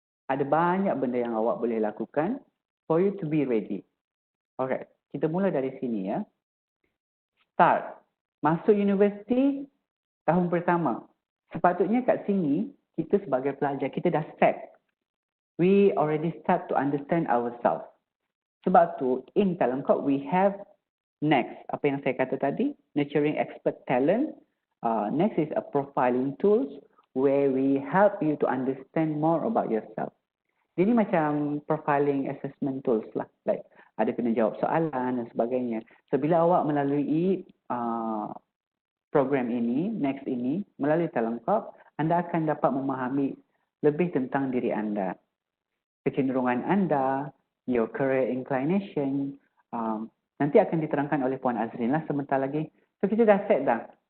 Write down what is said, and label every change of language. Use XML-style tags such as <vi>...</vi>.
<ms>Ada banyak benda yang awak boleh lakukan</ms> <en>for you to be ready.</en> <ms>Alright, kita mula dari sini ya. Start. Masuk universiti tahun pertama. Sepatutnya kat sini, kita sebagai pelajar, kita dah set.</ms> <en>We already start to understand ourselves.</en> <ms>Sebab tu,</ms> <en>in TalentCorp, we have next.</en> <ms>Apa yang saya kata tadi,</ms> <en>nurturing expert talent. Next is a profiling tools where we help you to understand more about yourself.</en> <ms>Ini macam</ms> <en>profiling assessment tools</en> <ms>lah. Like, ada kena jawab soalan dan sebagainya. So, bila awak melalui program ini, next ini, melalui TalentCorp, anda akan dapat memahami lebih tentang diri anda. Kecenderungan anda,</ms> <en>your career inclination,</en> <ms>nanti akan diterangkan oleh Puan Azreen lah sebentar lagi. So, kita dah set dah.</ms>